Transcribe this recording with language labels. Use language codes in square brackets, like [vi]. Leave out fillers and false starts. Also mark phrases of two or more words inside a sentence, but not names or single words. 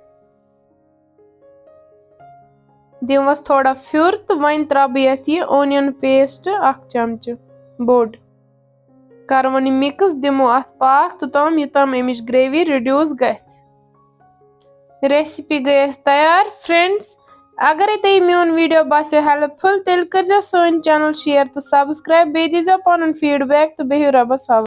[ks] दिमवस थोड़ा फ्युर तो वन त्रा बह यथ यह [en] onion paste [ks] 1 चमचे बोड़, करवन यह मिक्स, दिमो अथ पाक तोताम युताम अमिच ग्रेवी रिड्यूस गथ। रेसिपी गई तैयार। फ्रेंड्स अगर तुम मोन वीडियो बासो हेल्पफुल तेल कर सान चैनल शेयर तो सब्सक्राइब, बे दीजो पन फीडबैक तो बेहियो रबस हवाले।